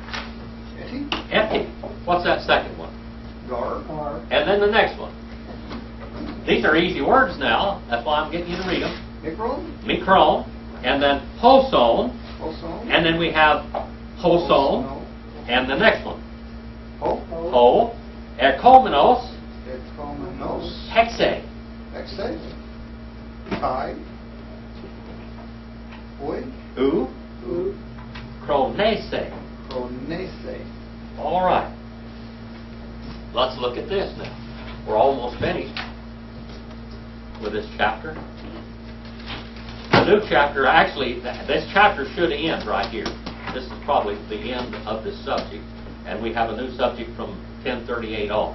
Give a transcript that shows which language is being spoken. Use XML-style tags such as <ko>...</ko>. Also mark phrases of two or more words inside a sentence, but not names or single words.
<en>Eti. What's that second one? Gar. And then the next one. These are easy words now. That's why I'm getting you to read them. Mikron. Mikron. And then hoson. Hoson. And then we have hoson. And the next one.</en> <el>Ho. Ekomenos.</el> <en>Ekomenos. Hexe.</en> <el>Hexe. Kai. Oi. U. Chronese.</el> <en>Chronese. All right. Let's look at this now. We're almost finished with this chapter. The new chapter, actually, this chapter should end right here. This is probably the end of this subject. And we have a new subject from 1038 on.</en>